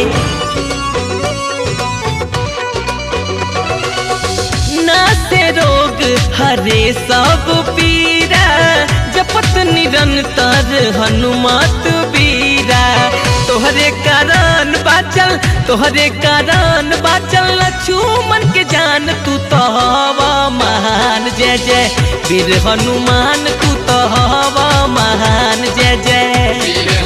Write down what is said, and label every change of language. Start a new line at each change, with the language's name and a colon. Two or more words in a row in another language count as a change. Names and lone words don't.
Awadhi: नासे रोग हरे सब पीरा जपत निरंतर हनुमत बीरा
Bhojpuri: तोहरे कारण बाचल लक्ष्मण के जान तू तो हवा महान जय जय वीर हनुमान तू तो हवा महान जय जय